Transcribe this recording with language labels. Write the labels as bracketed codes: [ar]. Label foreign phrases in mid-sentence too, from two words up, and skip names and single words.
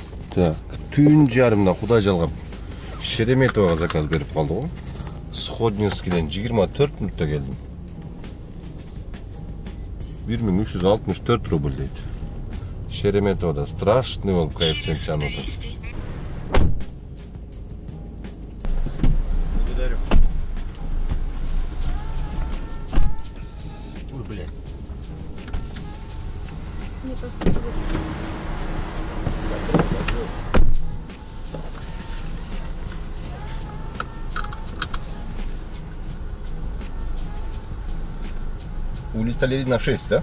[ky] Так, түн жарымда Кудай жалгап Шереметовага заказ берип калды го. Сходнинскийден 24 мүнөттө келдим. 1364 рубль дейт. Шереметовда страшный болуп коэффициент жанып атат. [ru] Благодарю. Ой, блядь. Мне просто... Улица Ленина 6, да?